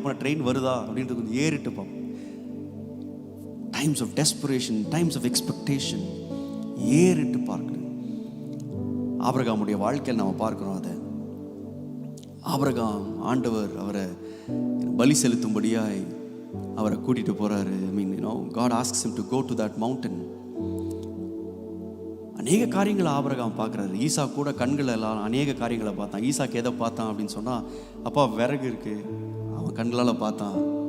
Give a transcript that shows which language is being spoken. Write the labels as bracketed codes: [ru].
[ta] எப்போ ட்ரெயின் வருதா அப்படின்றது கொஞ்சம் ஏறிட்டு பார்ப்போம். Times of desperation, times of expectation, ஏறிட்டு பார்க்கணும். ஆபிரகாமுடைய வாழ்க்கையில் நம்ம பார்க்குறோம் அதை. ஆபிரகாம், ஆண்டவர் அவரை பலி செலுத்தும்படியாய் அவரை கூட்டிகிட்டு போகிறாரு. [en] I mean, God asks him to go to that mountain. [ta] அநேக காரியங்களை ஆபிரகாம் பார்க்குறாரு. ஈசா கூட கண்கள் எல்லாம் அநேக காரியங்களை பார்த்தான். ஈசாக்கு எதை பார்த்தான் அப்படின்னு சொன்னால், அப்பா விறகு இருக்குது, அவன் கண்களால் பார்த்தான்.